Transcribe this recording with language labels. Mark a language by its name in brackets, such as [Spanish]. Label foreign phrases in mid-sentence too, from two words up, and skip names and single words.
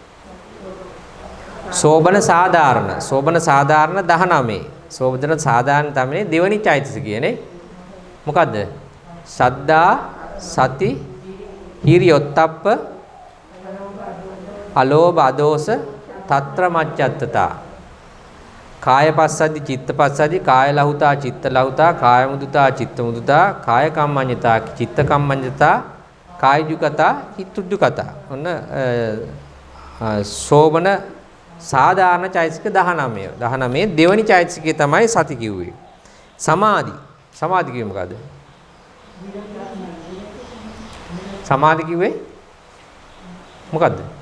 [Sinhala] සෝබන සාධාරණ 19. සෝබන සාධාරණ තමයි දෙවනි චෛතසිකයනේ. මොකද්ද? [Pali] සද්දා සති හිරියොත්ප්ප අලෝභ අදෝස తත්‍ර මච්ඡත්තතා කායපස්සද්දි චිත්තපස්සද්දි කාය ලහුතා චිත්ත ලහුතා කාය මුදුතා චිත්ත මුදුතා කාය කම්මඤ්ඤතා චිත්ත කම්මඤ්ඤතා කාය දුකතා චිත්ත දුකතා. [Sinhala] ඔන්න සෝබන සාධාරණ චෛතසික 19 දෙවනි චෛතසිකය තමයි සති කිව්වේ. සමාධි කිව්වේ මොකද්ද? සමාධි කිව්වේ මොකද්ද?